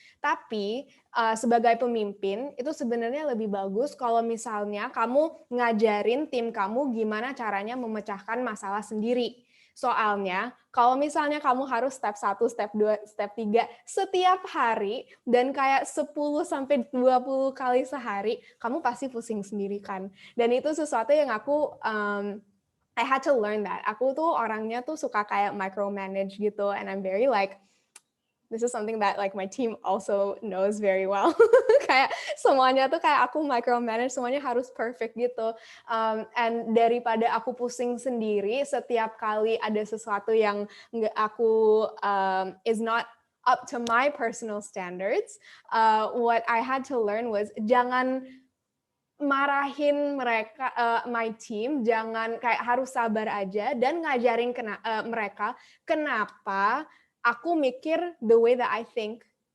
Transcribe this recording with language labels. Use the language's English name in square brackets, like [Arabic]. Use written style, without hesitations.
[Indonesian] Tapi sebagai pemimpin itu sebenarnya lebih bagus kalau misalnya kamu ngajarin tim kamu gimana caranya memecahkan masalah sendiri. Soalnya kalau misalnya kamu harus step 1, step 2, step 3 setiap hari dan kayak 10-20 kali sehari, kamu pasti pusing sendiri kan. Dan itu sesuatu yang aku [English] I had to learn that. [Indonesian] Aku tuh orangnya tuh suka kayak micromanage gitu, [English] and I'm very like, this is something that like my team also knows very well. [Indonesian] Kayak semuanya tuh kayak aku micromanage, semuanya harus perfect gitu. And daripada aku pusing sendiri setiap kali ada sesuatu yang aku [English] is not up to my personal standards, what I had to learn was [Indonesian] jangan marahin mereka, my team, jangan kayak harus sabar aja dan ngajarin mereka kenapa aku mikir [English] the way that I think,